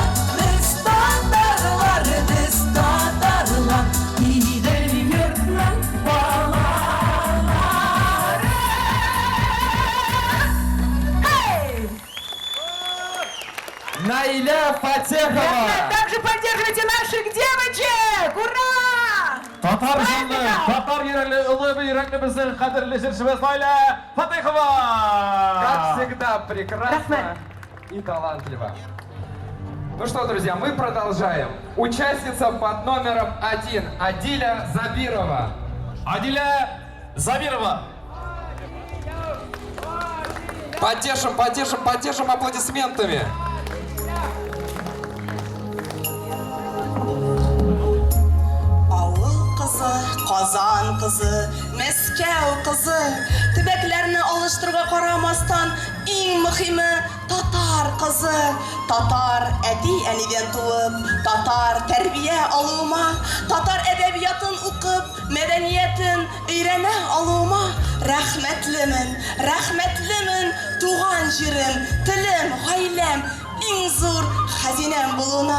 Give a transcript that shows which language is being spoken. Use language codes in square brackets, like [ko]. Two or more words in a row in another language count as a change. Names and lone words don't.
[tt] Без татарлар, иде йортның балалары. Hey! [ru] Наиля Фатехова. Также поддерживайте наших девочек! Ура! [tt] Татарстанды, татар йөрәкле, улы йөрәкле безнең кадерле җырчыбыз Наиля Фатехова. [ru] Как всегда, прекрасно и талантливо. Ну что, друзья, мы продолжаем. Участница под номером 1 Адиля Забирова. Адиля Забирова. Поддержим аплодисментами. [tt] Авыл кызы, Казан кызы, Мәскәү кызы. Төбәкләрне алыштыруга карамастан, иң мөһиме татар кызы. Татар әти-әнидән туып, татар тәрбия алуыма, татар әдәбиятын укып, мәдәниятен өйрәнә алуыма рәхмәтлемен, туган җирем, телем, гаиләм, иң зур хәзинәм булуына.